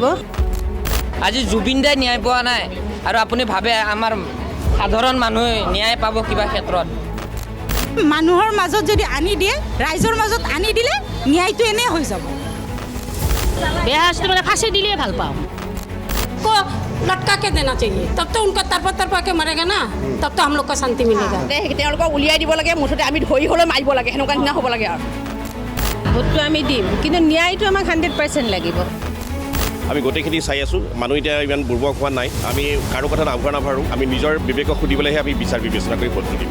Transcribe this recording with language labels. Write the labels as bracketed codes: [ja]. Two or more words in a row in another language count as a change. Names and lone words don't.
[as] আজি জুবিন দাই ন্যায় পোৱা নাই আৰু আপুনি ভাবে আমাৰ সাধাৰণ মানুহে ন্যায় পাব কিবা ক্ষেত্ৰত? মানুহৰ মাজত যদি আনি দিয়ে, ৰাইজৰ মাজত আনি দিলে ন্যায়টো এনেই হৈ যাব। বেয়া শাস্তি মানে ফাঁসি দিলে ভাল পাওঁ। [hi] को लटका के देना चाहिए, तब तो उनका तरपा के मरेगा ना, तब तो हम लोग को शांति मिलेगा। [as] তেওঁলোকক উলিয়াই দিব লাগে, মুঠতে আমি ধৰি হ'লেও মাৰিব লাগে, সেনেকুৱা নিচিনা হ'ব লাগে আৰু। ভোটটো আমি দিম, কিন্তু ন্যায়টো আমাক 100% লাগিব। আমি গোটেইখিনি চাই আছোঁ, মানুহ এতিয়া ইমান বুৰ্বক হোৱা নাই। আমি কাৰো কথা নাভাৰোঁ, আমি নিজৰ বিবেকক সুধিবলৈহে আমি বিচাৰ বিবেচনা কৰি ভোটটো দিম।